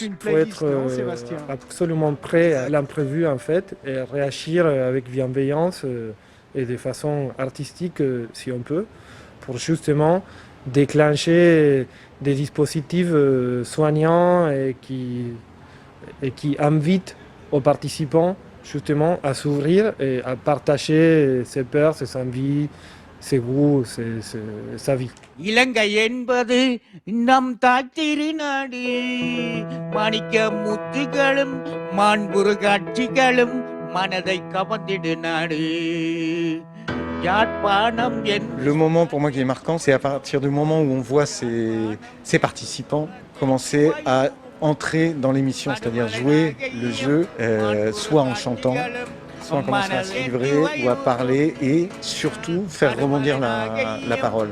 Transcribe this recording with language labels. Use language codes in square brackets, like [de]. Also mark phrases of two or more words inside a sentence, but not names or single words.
[fr] Il faut être absolument prêt à l'imprévu en fait et réagir avec bienveillance et de façon artistique si on peut pour justement déclencher des dispositifs soignants et qui et qui invite aux participants justement à s'ouvrir et à partager ses peurs, ses envies, ses goûts, sa vie. [ta] இலங்கை என்பது நம் தாய் திருநாடு மாணிக்க முத்துகளும் மாண்புறு காட்சிகளும் மனதை கவர்ந்திடு நாடு யாழ்ப்பாணம் என் [fr] Le moment pour moi qui est marquant, c'est à partir du moment où on voit ces participants commencer à entrer dans l'émission, c'est-à-dire jouer le jeu, soit en chantant, soit en commençant à se livrer ou à parler et surtout faire rebondir la parole.